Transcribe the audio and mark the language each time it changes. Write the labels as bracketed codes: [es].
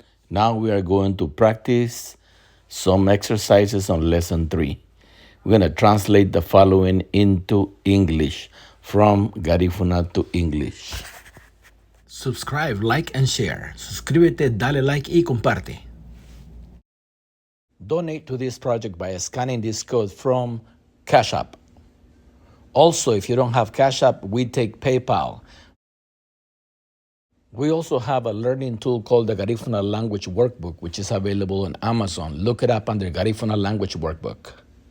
[en] Now we are going to practice some exercises on lesson 3. We're going to translate the following into English from Garifuna to English. Subscribe, like, and share. [es] Suscríbete, dale like y comparte. [en] Donate to this project by scanning this code from Cash App. Also, if you don't have Cash App, we take PayPal. We also have a learning tool called the Garifuna Language Workbook, which is available on Amazon. Look it up under Garifuna Language Workbook.